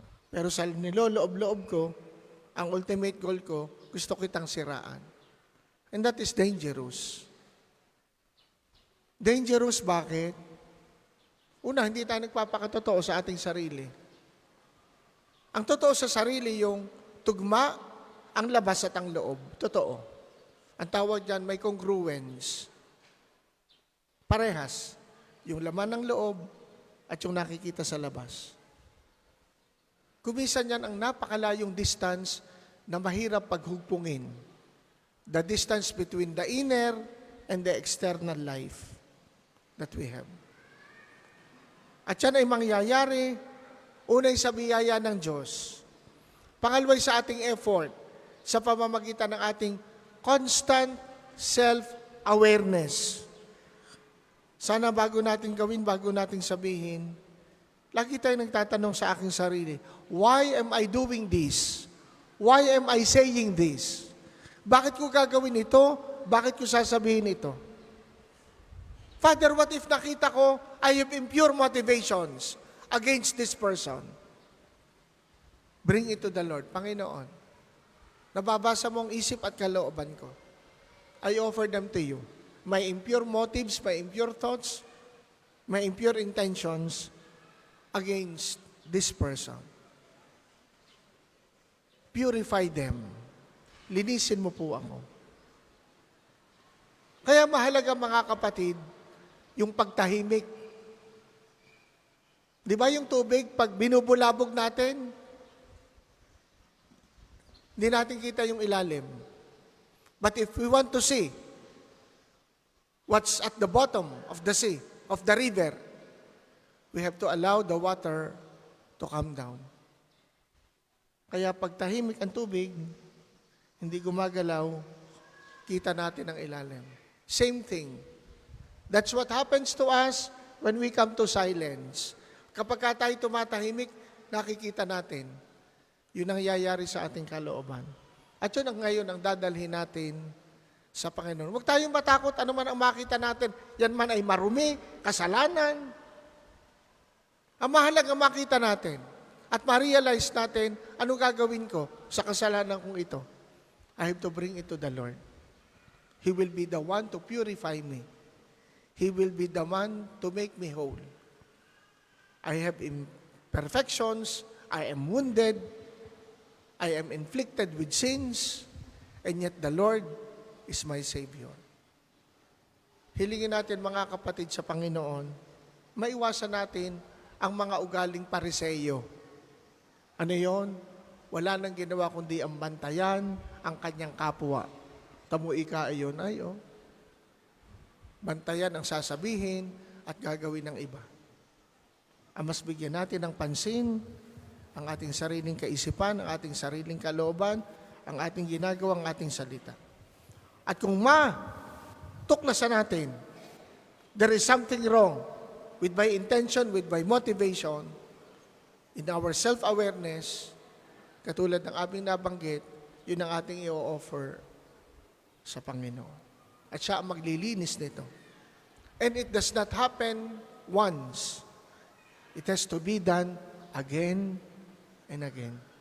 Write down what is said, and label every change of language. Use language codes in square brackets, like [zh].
[tl] Pero sa niloloob-loob ko, ang ultimate goal ko, gusto kitang siraan. [en] And that is dangerous. Dangerous [tl] bakit? Una, hindi tayo nagpapakatotoo sa ating sarili. Ang totoo sa sarili yung tugma, ang labas at ang loob. Totoo. Ang tawag dyan, may congruence. Parehas. Yung laman ng loob at yung nakikita sa labas. Kumisan yan ang napakalayong distance na mahirap paghugpungin. [en] The distance between the inner and the external life that we have. [tl] At yan ay mangyayari, unay sa biyaya ng Diyos. Pangalaway sa ating effort, sa pamamagitan ng ating constant self-awareness. Sana bago natin gawin, bago natin sabihin, lagi tayo nagtatanong sa aking sarili, [en] why am I doing this? Why am I saying this? [tl] Bakit ko gagawin ito? Bakit ko sasabihin ito? [en] Father, what if [tl] nakita ko, [en] I have impure motivations against this person? Bring it to the Lord. [tl] Panginoon, nababasa mo ang isip at kalooban ko. [en] I offer them to you. My impure motives, my impure thoughts, my impure intentions against this person. Purify them. [tl] Linisin mo po ako. Kaya mahalaga mga kapatid, yung pagtahimik. Di ba yung tubig, pag binubulabog natin, hindi natin kita yung ilalim. [en] But if we want to see what's at the bottom of the sea, of the river, we have to allow the water to come down. [tl] Kaya pag tahimik ang tubig, hindi gumagalaw, kita natin ang ilalim. [en] Same thing. That's what happens to us when we come to silence. [tl] Kapag tayo tumatahimik, nakikita natin. Yun ang yayari sa ating kalooban. At yun ang ngayon ang dadalhin natin sa Panginoon. Huwag tayong matakot, ano man ang makita natin. Yan man ay marumi, kasalanan. Ang mahalaga makita natin at ma-realize natin anong gagawin ko sa kasalanan kong ito. [en] I have to bring it to the Lord. He will be the one to purify me. He will be the one to make me whole. I have imperfections. I am wounded. I am inflicted with sins. And yet the Lord is my Savior. [tl] Hilingin natin mga kapatid sa Panginoon, maiwasan natin ang mga ugaling pariseyo. Ano yon? Wala nang ginawa kundi ang bantayan ang kanyang kapwa. Tamuika ayon ay bantayan ang sasabihin at gagawin ng iba. Ang mas bigyan natin ng pansin ang ating sariling kaisipan, ang ating sariling kalooban, ang ating ginagawa, ang ating salita. At kung tuklasan natin, [en] there is something wrong with my intention, with my motivation, in our self-awareness, [tl] katulad ng aming nabanggit, yun ang ating i-offer sa Panginoon. At siya ang maglilinis nito. [en] And it does not happen once. It has to be done again and again.